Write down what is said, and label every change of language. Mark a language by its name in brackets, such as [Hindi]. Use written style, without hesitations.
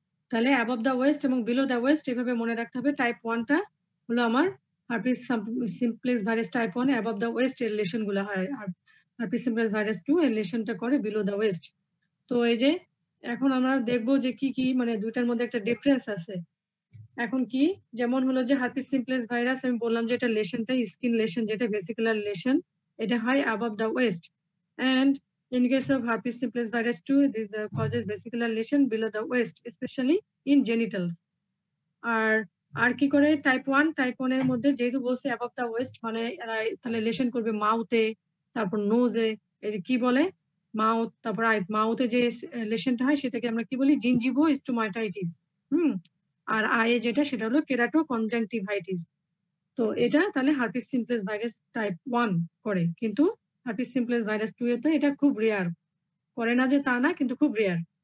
[Bangla] তাহলে [English] above the waist [Bangla] এবং [English] below the waist [Bangla] এভাবে মনে রাখতে হবে। টাইপ 1টা হলো আমার herpes simplex virus type 1, above দা ওয়েস্ট এর লেশন গুলো হয়। আর হার্পিস সিমপ্লেক্স ভাইরাস 2 এর লেশনটা করে [English] Below the waist. [Bangla] তো এই যে এখন আমরা দেখবো যে কি মানে দুইটার মধ্যে একটা ডিফারেন্স আছে। এখন কি, যেমন হলো যে হার্পিস সিমপ্লেক্স ভাইরাস আমি বললাম যে এটা লেশনটা স্কিন লেশন, যেটা ভেসিকুলার লেশন, এটা হয় [English] above the waist. And in case of herpes simplex virus 2, this causes vesicular lesion below the waist, especially in genitals. [Bangla] আর কি করে টাইপ 1 এর মধ্যে যেহেতু বলছে [English] above the waist [Bangla] মানে এরা তাহলে লেশন করবে মাউথে, তারপর নোজে, এই যে কি বলে মাউথ, তারপর মাউথে যে লেশনটা হয় সেটাকে আমরা কি বলি জিনজিভো স্টোমাটাইটিস। আর আয়ে যেটা সেটা হলো কেরাটো কনজাংটিভাইটিস। তো এটা তাহলে হার্পিস সিমপ্লেক্স ভাইরাস টাইপ 1 করে, কিন্তু হার্পিস সিমপ্লেক্স ভাইরাস 2 এ তো এটা খুব রেয়ার, করে না যে তা না, কিন্তু খুব রেয়ার।